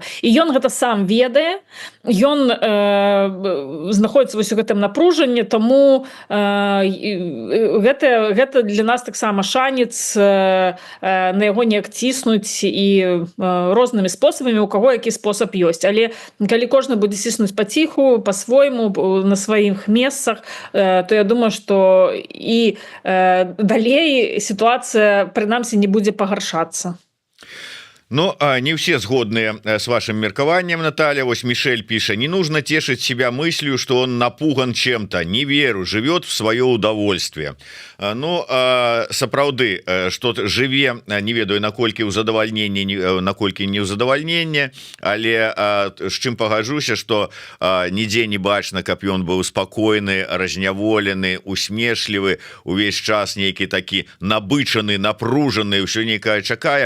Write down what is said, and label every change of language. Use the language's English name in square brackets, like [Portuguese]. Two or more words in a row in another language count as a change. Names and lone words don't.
[Belarusian] І ён гэта сам ведае, ён знаходіцца вось у гэтым напружанні, таму гэта для нас таксама шанец на яго неяк ціснуць і рознымі спосабамі, у каго які спосаб ёсць. Але калі кожны будзе ціснуць паціху, па-свойму, на сваіх месцах, то я думаю, што і далей сітуацыя прынамсі не будзе пагаршацца. Ну, не все згодные с вашим меркованием, Наталья. [Russian] Вот Мишель пишет: не нужно тешить себя мыслью, что он напуган чем-то. Не веру, живет в свое удовольствие. [Belarusian] Ну, сапраўды, что живе, не ведаю, наколькі ў задавальненне, наколькі не ў задавальненне, але з чым пагажуся, что нідзе не бачна, каб ён быў спакойны, разняволены, усмешлівы, увесь час нейкі такі набычаны, напружаны, ўсё нейкае чакае.